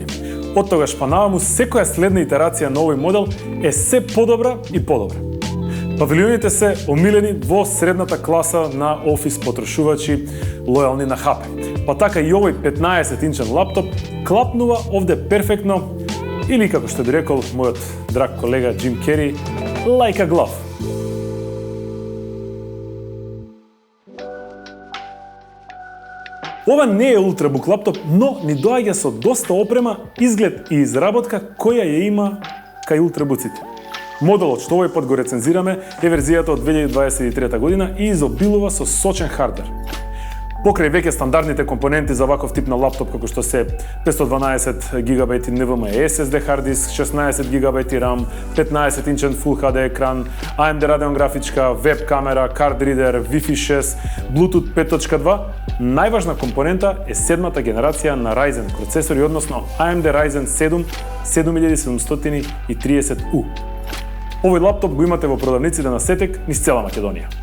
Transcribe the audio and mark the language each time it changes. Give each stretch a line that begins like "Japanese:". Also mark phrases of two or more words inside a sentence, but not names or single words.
Macedonian: Од тогаш па наваму секоја следна итерација на овој модел е се подобра и подобра. Павилионите се омилени во средната класа на офис потрошувачи лојални на HP. Па така и овој 15-инчен лаптоп клапнува овде перфектно, или како што би рекол мојот драг колега Джим Кери,
English: like a glove.
Macedonian: Ова не е ултрабук лаптоп, но ни доаѓа со доста опрема, изглед и изработка која ја има кај ултрабуците. Моделот што овој пат го рецензираме е верзијата од 2023 година и изобилува со сочен хардвер. Покрај веќе стандардните компоненти за ваков тип на лаптоп, како што се 512 GB
English: NVMe SSD hard disk,
Macedonian: 16 GB RAM, 15-инчен
English: Full HD
Macedonian: екран, AMD Radeon графичка, веб камера,
English: card reader, Wi-Fi 6, Bluetooth 5.2,
Macedonian: најважна компонента е седмата генерација на Ryzen процесори, односно AMD Ryzen 7 7730U. Овој лаптоп го имате во продавниците на Сетек низ цела Македонија.